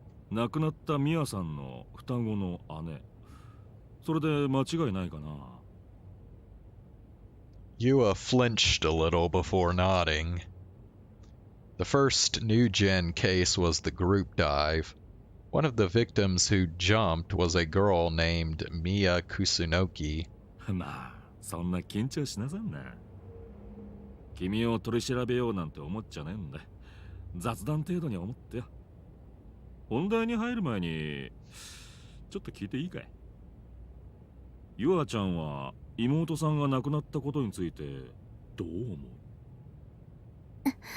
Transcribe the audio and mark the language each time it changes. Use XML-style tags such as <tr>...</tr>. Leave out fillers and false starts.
<ja>亡くなったミヤさんの双子の姉。それで間違いないかな。</ja> <en>Yua flinched a little before nodding. The first new gen case was the group dive. One of the victims who jumped was a girl named Miya Kusunoki.</en> <ja>まあ、そんな緊張しなさんな。君を取り調べようなんて思っちゃねえんだ。雑談程度に思ってよ。本題に入る前に、ちょっと聞いていいかい？ゆあちゃんは妹さんが亡くなったことについてどう思う？</ja>